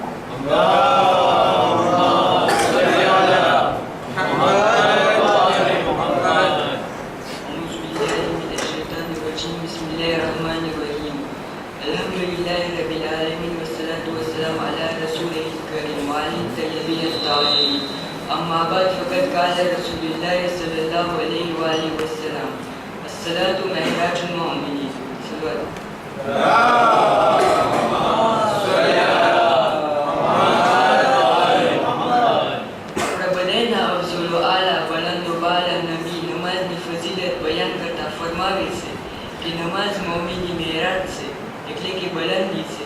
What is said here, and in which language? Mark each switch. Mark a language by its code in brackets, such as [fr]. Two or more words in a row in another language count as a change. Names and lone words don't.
[ar] بسم الله الرحمن الرحيم. الحمد لله رب العالمين والصلاة والسلام على رسوله الكريم وعلى الطيبين الطاهرين. أما بعد فقد قال رسول الله صلى الله عليه وآله وسلم الصلاة معراج المؤمنين. [gu] પ્રબલેના અફઝલો આલા બલંદો બાલા નબી નમાઝની ફજીલત બયાન કરતા ફરમાવે છે કે નમાઝ મોમીની મેરાજ છે, એટલે કે બલંદી છે.